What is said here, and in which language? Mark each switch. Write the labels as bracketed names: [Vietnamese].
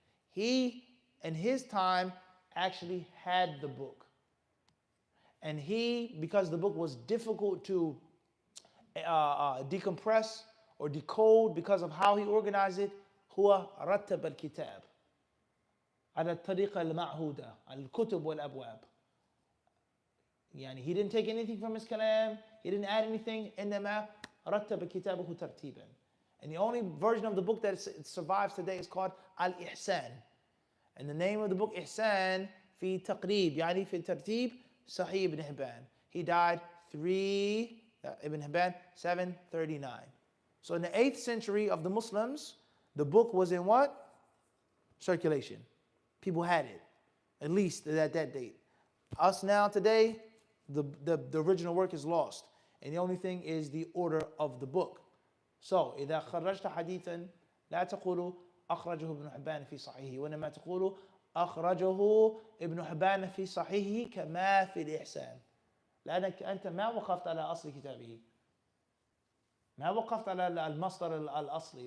[English] He, in his time, actually had the book. And he, because the book was difficult to decompress or decode because of how he organized it, [Arabic] huwa rattab al-kitab. على الطريقة المعهودة الكتب والأبواب. [English] يعني he didn't take anything from his kalam, he didn't add anything. [Arabic] إنما رتب كتابه ترتيبا. [English] And the only version of the book that survives today is called Al-Ihsan. And the name of the book Ihsan [Arabic] في تقريب يعني في ترتيب [English] Sahih ibn Hibban. He died Ibn Hibban 739. So in the 8th century of the Muslims, the book was in what? Circulation. People had it, at least at that date. Us now today, the original work is lost. And the only thing is the order of the book. [Arabic] So إذا خرجت حديثا لا تقولوا أخرجه ابن حبان في صحيحه وإنما تقولوا أخرجه ابن حبان في صحيحه كما في الإحسان. لأنك أنت ما وقفت على أصل كتابه. ما وقفت على المصدر الأصلي.